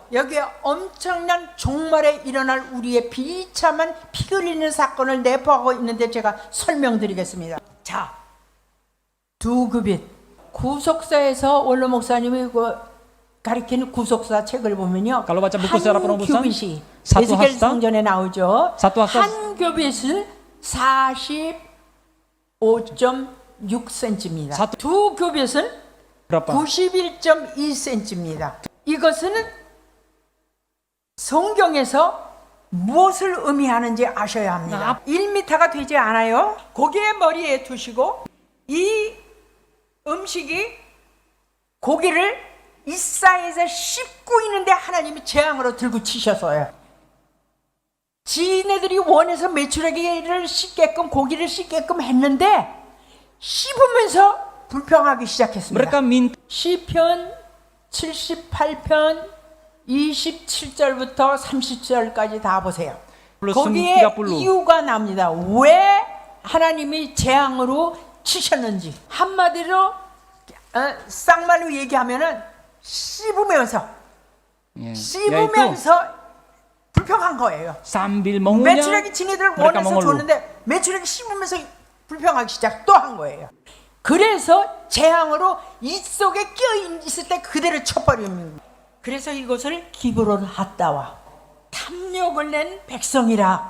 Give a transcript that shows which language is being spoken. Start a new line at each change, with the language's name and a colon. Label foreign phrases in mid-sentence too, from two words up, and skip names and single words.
Korean: 여기에 엄청난 종말에 일어날 우리의 비참한 피 흘리는 사건을 내포하고 있는데 제가 설명드리겠습니다. 자, 2규빗. 구속사에서 원로 목사님이 가리키는 구속사 책을 보면요.
Indonesian: Kalau baca buku sejarah penebusan,
Korean: 규빗이
Indonesian: satu
Korean: 에스겔
Indonesian: hasta,
Korean: 성전에 나오죠.
Indonesian: satu hasta
Korean: 한 규빗은 45.6cm입니다.
Indonesian: satu-
Korean: 두 규빗은
Indonesian: berapa?
Korean: 91.2cm입니다. 이것은 성경에서 무엇을 의미하는지 아셔야 합니다. 1m가 되지 않아요. 고기의 머리에 두시고 이 음식이 고기를 이 사이에서 씹고 있는데 하나님이 재앙으로 들고 치셨어요. 지네들이 원해서 메추라기를 씹게끔 고기를 씹게끔 했는데 씹으면서 불평하기 시작했습니다.
Indonesian: Mereka minta
Korean: 시편 78편 27절부터 30절까지 다 보세요. 거기에 30. 이유가 납니다. 왜 하나님이 재앙으로 치셨는지. 한마디로 쌍말로 얘기하면은 씹으면서
Indonesian: yaitu
Korean: 불평한 거예요.
Indonesian: sambil mengunyah
Korean: 메추라기 지네들
Indonesian: mereka
Korean: 원해서
Indonesian: mengeluh.
Korean: 줬는데 메추라기 씹으면서 불평하기 시작 또 한 거예요. 그래서 재앙으로 이 속에 끼어 있을 때 그대로 쳐버립니다. 그래서 이것을 기브론 핫다와 탐욕을 낸 백성이라.